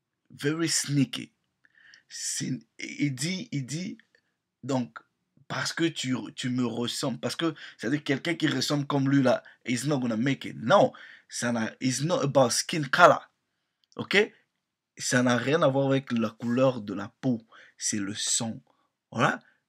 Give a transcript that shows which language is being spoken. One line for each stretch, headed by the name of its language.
English: Very sneaky.
French: Il dit, donc, parce que tu me ressembles, parce que c'est-à-dire quelqu'un qui ressemble comme lui là,
English: is not gonna make it. Non, it's not about skin color. Ok?
French: Ça n'a rien à voir avec la couleur de la peau, c'est le sang. Voilà?